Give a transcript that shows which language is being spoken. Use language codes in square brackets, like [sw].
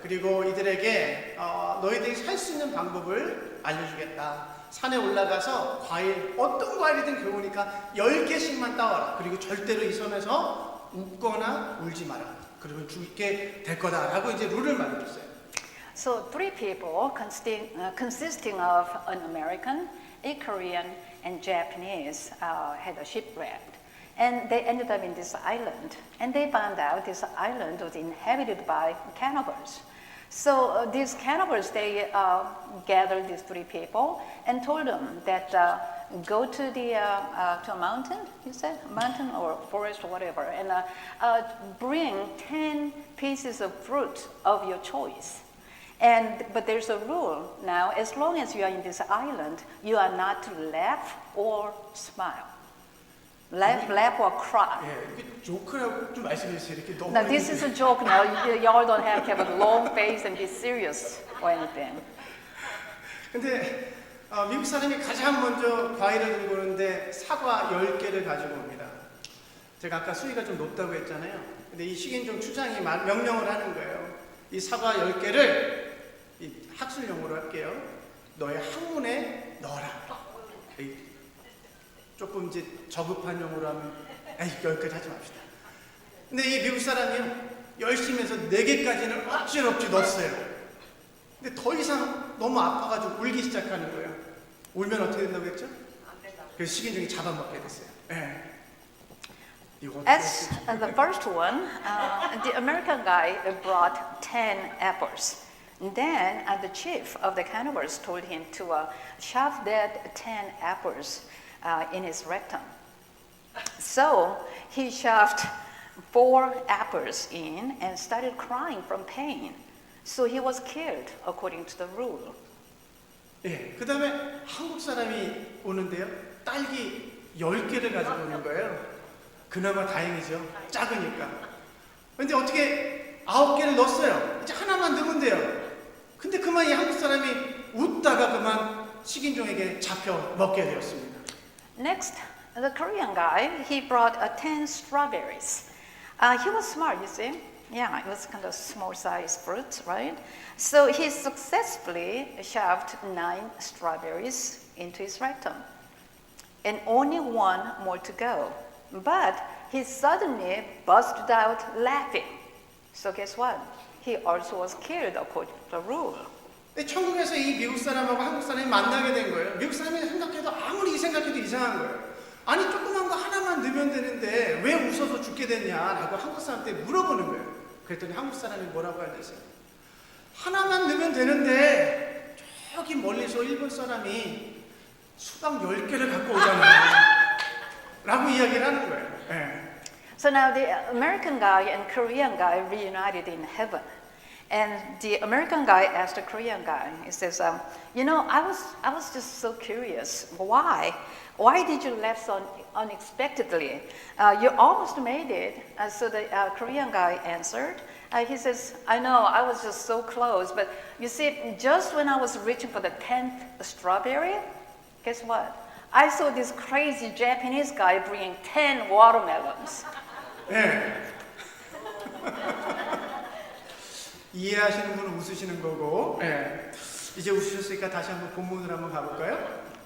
[ko] 그리고 이들에게 너희들이 살 수 있는 방법을 알려주겠다. 산에 올라가서 과일, 어떤 과일이든 좋으니까 10개씩만 따와라. 그리고 절대로 이 섬에서 웃거나 울지 마라. 그러면 죽게 될 거다라고 이제 룰을 만들었어요. [en] So 3 people consisting of an American, a Korean, and Japanese had a shipwreck. And they ended up in this island. And they found out this island was inhabited by cannibals. So these cannibals, they gathered these 3 people and told them that go to a mountain, you said? A mountain or forest or whatever, and bring 10 pieces of fruit of your choice. But there's a rule now, as long as you are in this island, you are not to laugh or smile. Laugh or cry. [ko] 예, 이게 조크라고 좀 말씀해 주세요. 이렇게 너무. [en] Now this is a joke now. Y'all don't have to have a long face and be serious or anything. [ko] 근데 미국 사람이 가장 먼저 과일을 들고 오는데 사과 10개를 가지고 옵니다. 제가 아까 수위가 좀 높다고 했잖아요. 근데 이 식인종 추장이 명령을 하는 거예요. 이 사과 10개를 이 학술용어로 할게요. 너의 학문에 넣어라. 조금 이제 저급한 용어로 하면 여기까지 하지 맙시다. 근데 이 미국 사람이요 열심히 해서 4개까지는 억지로 넣었어요. 근데 더 이상 너무 아파가지고 울기 시작하는 거예요. 울면 어떻게 된다고 했죠? 그래서 식인종이 잡아먹게 됐어요. 예. [en] As the first one, the American guy brought 10 apples. Then the chief of the cannibals told him to shove that 10 apples in his rectum. So he shoved 4 apples in and started crying from pain. So he was killed according to the rule. [ko] 예, 그 다음에 한국 사람이 오는데요. 딸기 10개를 가지고 오는 거예요. 그나마 다행이죠. 작으니까. 근데 어떻게 9개를 넣었어요. 이제 하나만 넣으면 돼요. 근데 그만 이 한국 사람이 웃다가 그만 식인종에게 잡혀 먹게 되었습니다. [en] Next, the Korean guy, he brought 10 strawberries. He was smart, you see. Yeah, it was kind of small-sized fruit, right? So he successfully shoved 9 strawberries into his rectum. And only 1 more to go. But he suddenly busted out laughing. So guess what? He also was killed according to the rule. [ko] 천국에서 이 미국 사람하고 한국 사람이 만나게 된 거예요. 미국 사람이 생각해도 아무리 생각해도 이상한 거예요. 아니 조그만 거 하나만 넣으면 되는데 왜 웃어서 죽게 됐냐라고 한국 사람한테 물어보는 거예요. 그랬더니 한국 사람이 뭐라고 하냐세요. 하나만 넣으면 되는데 저기 멀리서 일본 사람이 수박 10개를 갖고 오잖아요. 라고 이야기를 하는 거예요. 네. [en] So now the American guy and Korean guy reunited in heaven. And the American guy asked the Korean guy, he says, you know, I was just so curious. Why? Why did you laugh so unexpectedly? You almost made it. So the Korean guy answered, he says, I know, I was just so close. But you see, just when I was reaching for the 10th strawberry, guess what? I saw this crazy Japanese guy bringing 10 watermelons. [ko] 네. 이해하시는 분은 웃으시는 거고, 네. 이제 웃으셨으니까 다시 한번 본문으로 한번 가볼까요?